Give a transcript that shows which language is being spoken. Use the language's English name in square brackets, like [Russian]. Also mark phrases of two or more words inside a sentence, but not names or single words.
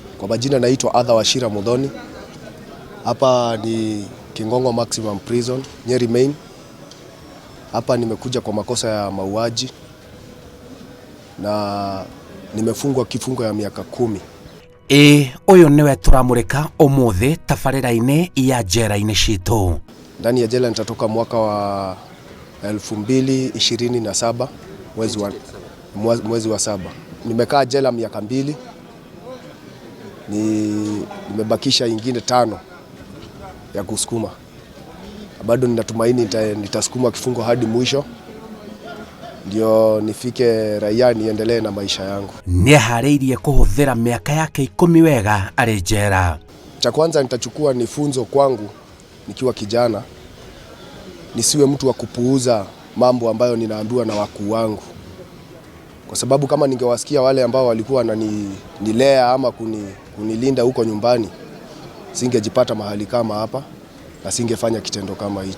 [Swahili] majina naitwa Wachira Mudhoni. Hapa ni Kingongo Maximum Prison, Nyeri Main. Hapa nimekuja kwa makosa ya mauaji na nimefungwa kifungo ya miaka 10. [Kikuyu] Uyu niwe turamurika umuthi tabarĩra-inĩ ya njera-inĩ citũ. [Swahili] Ndani ya jela nitatoka mwaka wa 2027 mwezi wa 7. Nimekaa jela miaka 2. Nimebakisha ingine 5 ya kusukuma. Bado ninatumaini nitasukuma kifungo hadi mwisho ndio nifike raia niendelee na maisha yangu. [Kikuyu] Nĩeharĩirie kũhũthĩra mĩaka yake 10 wega arĩ njera. [Swahili] Cha kwanza nitachukua ni funzo kwangu nikiwa kijana, nisiwe mtu wa kupuuza mambo ambayo ninaambiwa na wakuu wangu. Kwa sababu kama ningewasikia wale ambao walikuwa wananilea ama kunilinda huko nyumbani, singejipata mahali kama hapa na singefanya kitendo kama hicho.